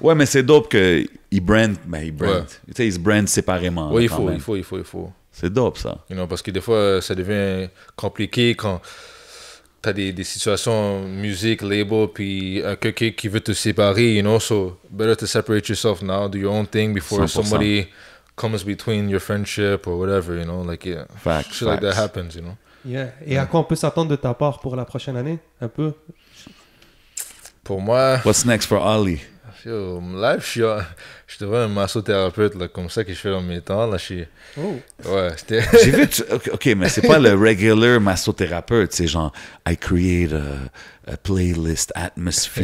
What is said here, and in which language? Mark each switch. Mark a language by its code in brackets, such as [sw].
[fr] Ouais, mais c'est dope qu'ils brandent. Tu sais, ils se brandent séparément. Oui, il faut. C'est dope, ça. [en] You know, [fr] parce que des fois, ça devient compliqué quand t'as des situations musique, label, puis quelqu'un qui veut te séparer, [en] you know, so better to separate yourself now, do your own thing before 100%. Somebody comes between your friendship or whatever, you know, like, yeah. Facts. Like that happens, you know. Yeah. [fr] Et à quoi on peut s'attendre de ta part pour la prochaine année? Un peu? Pour moi... [en] What's next for Ali? [fr] Yo, live, je devrais un massothérapeute, là, comme ça que je fais dans mes temps. Là, Oh. Ouais, c'était... J'ai vu, ok, mais c'est pas le regular massothérapeute, c'est genre, [en] I create a playlist atmosphere